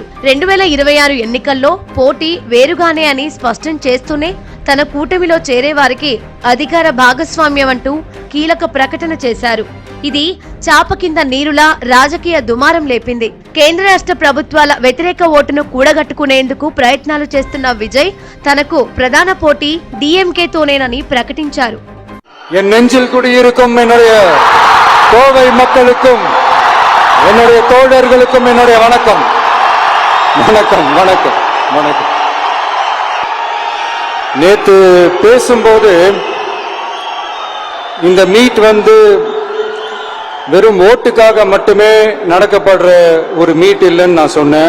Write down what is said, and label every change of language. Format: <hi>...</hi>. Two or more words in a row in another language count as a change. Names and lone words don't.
<te>2026 ఎన్నికల్లో పోటీ వేరుగానే అని స్పష్టం చేస్తూనే తన కూటమిలో చేరే వారికి అధికార భాగస్వామ్యం అంటూ కీలక ప్రకటన చేశారు. ఇది చాప కింద నీరులా రాజకీయ దుమారం లేపింది. కేంద్ర రాష్ట్ర ప్రభుత్వాల వ్యతిరేక ఓటును కూడగట్టుకునేందుకు ప్రయత్నాలు చేస్తున్న విజయ్ తనకు ప్రధాన పోటీ డిఎంకేతోనేనని ప్రకటించారు.</te> <ta>என் நெஞ்சில் குடியிருக்கும் என்னுடைய கோவை மக்களுக்கும் என்னுடைய தோழர்களுக்கும் என்னுடைய வணக்கம் வணக்கம் வணக்கம் வணக்கம். நேத்து பேசும்போது இந்த மீட் வெறும் ஓட்டுக்காக மட்டுமே நடக்கப்படுற ஒரு மீட் இல்லைன்னு நான் சொன்னேன்.</ta>